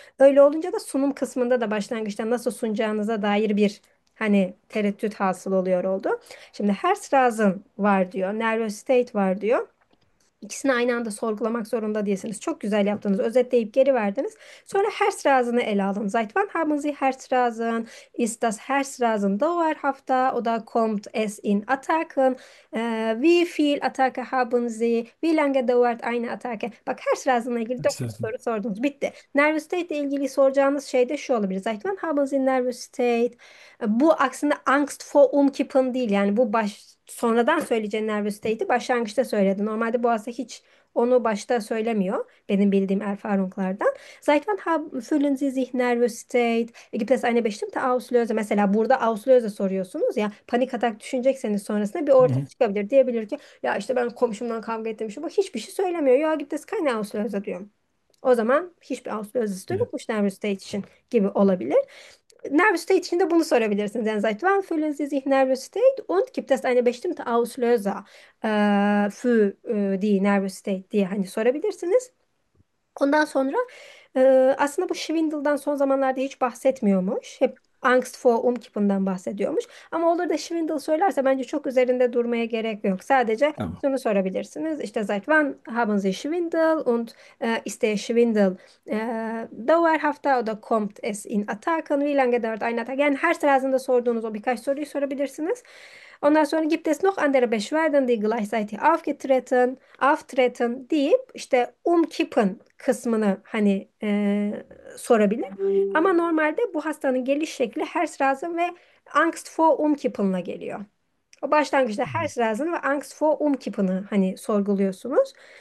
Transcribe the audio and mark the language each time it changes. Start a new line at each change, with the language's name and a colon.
Turkish: Öyle olunca da sunum kısmında da başlangıçta nasıl sunacağınıza dair bir hani tereddüt hasıl oluyor oldu. Şimdi Herzrasen var diyor, nervous state var diyor. İkisini aynı anda sorgulamak zorunda değilsiniz. Çok güzel yaptınız. Özetleyip geri verdiniz. Sonra Herzrasen'ı ele alın.
German: Seit wann haben Sie Herzrasen? Ist das Herzrasen dauerhaft oder kommt es in Attacken? Wie viel Attacke haben Sie? Wie lange dauert eine Attacke?
Turkish: Bak Herzrasen'la ilgili 9 soru sordunuz. Bitti. Nervous state ile ilgili soracağınız şey de şu olabilir.
German: Seit wann haben Sie nervous state?
Turkish: Bu aslında Angst vor Umkippen değil. Yani bu sonradan söyleyeceğin nervous state'i başlangıçta söyledi. Normalde bu aslında hiç onu başta söylemiyor. Benim bildiğim erfahrunklardan.
German: Seit wann fühlen Sie sich nervous state? Gibt es eine bestimmte Auslöse?
Turkish: Mesela burada Auslöse soruyorsunuz ya. Panik atak düşünecekseniz sonrasında bir ortaya çıkabilir. Diyebilir ki ya işte ben komşumdan kavga etmişim. Bu hiçbir şey söylemiyor.
German: Ya gibt es keine Auslöse
Turkish: diyor. O zaman hiçbir Auslöse yokmuş nervous state için gibi olabilir. Nervous state için de bunu sorabilirsiniz. Yani
German: seit wann fühlen Sie sich nervous state und gibt es eine bestimmte Auslöser für die nervous state
Turkish: diye hani sorabilirsiniz. Ondan sonra aslında bu Schwindel'dan son zamanlarda hiç bahsetmiyormuş. Hep Angst vor Umkippen'den bahsediyormuş. Ama olur da Schwindel söylerse bence çok üzerinde durmaya gerek yok. Sadece Tamam. şunu sorabilirsiniz. İşte
German: seit wann haben Sie Schwindel und ist der Schwindel dauerhafter oder kommt es in Attacken? Wie lange dauert ein Attack?
Turkish: Yani her seferinde sorduğunuz o birkaç soruyu sorabilirsiniz. Ondan sonra
German: gibt es noch andere Beschwerden, die gleichzeitig auftreten
Turkish: deyip işte Umkippen kısmını hani sorabilir. Ama normalde bu hastanın geliş şekli Herzrasen ve Angst vor Umkippen'la geliyor. O başlangıçta Herzrasen ve Angst vor Umkippen'ı hani sorguluyorsunuz.